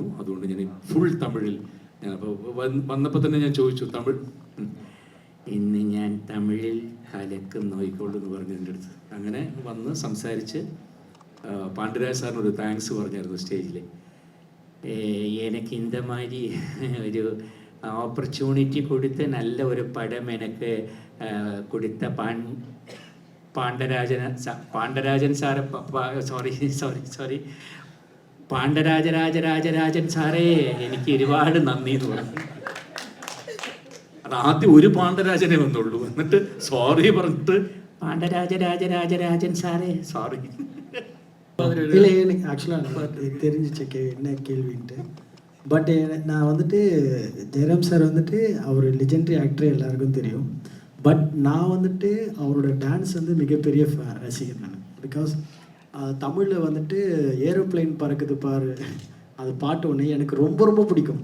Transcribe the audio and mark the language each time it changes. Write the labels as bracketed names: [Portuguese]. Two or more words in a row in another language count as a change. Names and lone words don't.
[Malayalam] അതുകൊണ്ട് ഞാൻ ഫുൾ തമിഴിൽ ഞാൻ അപ്പോൾ വന്നപ്പോൾ തന്നെ ഞാൻ ചോദിച്ചു, തമിഴ് ഇന്ന് ഞാൻ തമിഴിൽ കലക്കും നോയിക്കോളൂ എന്ന് പറഞ്ഞു എൻ്റെ അടുത്ത്. അങ്ങനെ വന്ന് സംസാരിച്ച് പാണ്ഡ്യരാജ് സാറിനൊരു താങ്ക്സ് പറഞ്ഞായിരുന്നു സ്റ്റേജിൽ. എനിക്ക് [Tamil] இந்த மாதிரி [Malayalam] ഒരു ഓപ്പർച്യൂണിറ്റി കൊടുത്ത് നല്ല ഒരു പടം എനിക്ക് കൊടുത്ത പാണ്ഡരാജൻ സാറ് സോറി പാണ്ഡരാജരാജരാജരാജൻ സാറേ എനിക്ക് ഒരുപാട് നന്ദി എന്ന് പറഞ്ഞു. അത് ആദ്യം ഒരു പാണ്ഡരാജനെ വന്നുള്ളൂ, എന്നിട്ട് സോറി പറഞ്ഞിട്ട് പാണ്ഡരാജരാജരാജരാജൻ സാറേ சாரி. [Tamil] இல்லை எனக்கு ஆக்சுவலாக தெரிஞ்சிச்சு என்ன கேள்வின்ட்டு. பட் நான் வந்துட்டு ஜெயராம் சார் வந்துட்டு அவர் [English] legendary actor [Tamil] எல்லாருக்கும் தெரியும். பட் நான் வந்துட்டு அவரோட டான்ஸ் வந்து மிகப்பெரிய ரசிகர் நான். பிகாஸ் தமிழில் வந்துட்டு ஏரோப்ளைன் பறக்குது பாரு அது பாட்டு ஒன்று எனக்கு ரொம்ப ரொம்ப பிடிக்கும்.